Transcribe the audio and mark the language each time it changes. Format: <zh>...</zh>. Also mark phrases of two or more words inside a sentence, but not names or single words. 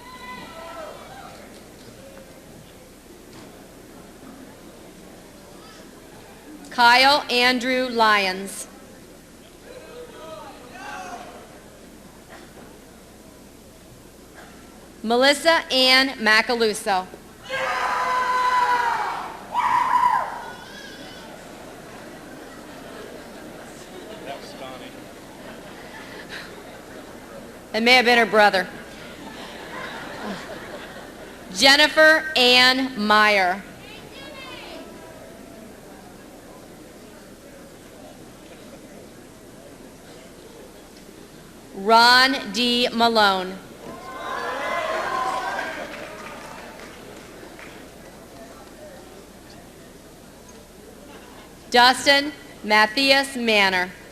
<en>Kyle Andrew Lyons. Melissa Ann Macaluso. It may have been her brother. Jennifer Ann Meyer. Ron D. Malone. Dustin Matthias Manor.</en>